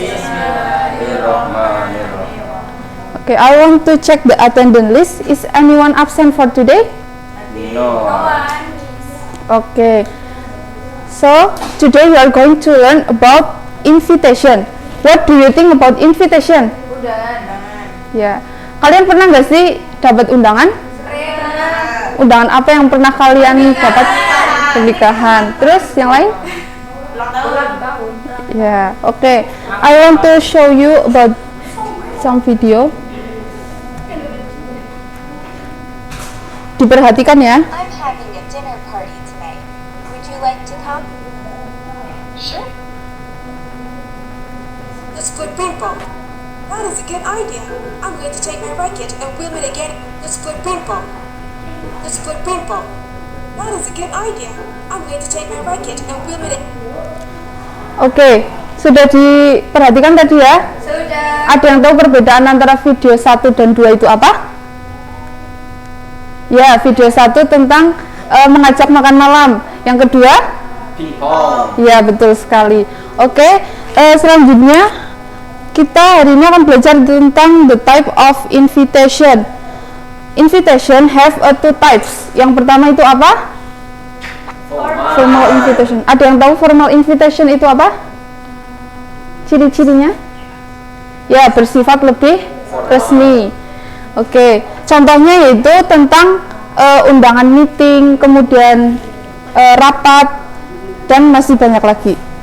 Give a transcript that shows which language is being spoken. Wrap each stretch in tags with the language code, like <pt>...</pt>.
<ar>Bismillahirrahmanirrahim.</ar> <en>Okay, I want to check the attendance list. Is anyone absent for today? No. Okay. So, today we are going to learn about invitation. What do you think about invitation?</en> <id>Undangan. Ya. Kalian pernah nggak sih dapat undangan? Undangan apa yang pernah kalian dapat? Pernikahan. Terus yang lain? Ulang tahun. Ya, oke.</id> <en>I want to show you about some video.</en> <id>Diperhatikan ya.</id> <en>I'm having a dinner party tonight. Would you like to come? Sure. Let's play paintball. That is a good idea. I'm going to take my racket and we'll meet again. Let's play paintball. Let's play paintball. That is a good idea. I'm going to take my racket and wheel it.</en> <id>Oke, sudah diperhatikan tadi ya? Sudah. Ada yang tahu perbedaan antara video 1 dan 2 itu apa? Ya, video 1 tentang mengajak makan malam. Yang kedua? Ping-pong. Ya, betul sekali. Oke, selanjutnya kita hari ini akan belajar tentang</id> <en>the type of invitation. Invitation have two types.</en> <id>Yang pertama itu apa? Formal invitation. Ada yang tahu formal invitation itu apa? Ciri-cirinya? Ya, bersifat lebih resmi. Oke, contohnya yaitu tentang undangan meeting, kemudian rapat, dan masih banyak lagi.</id>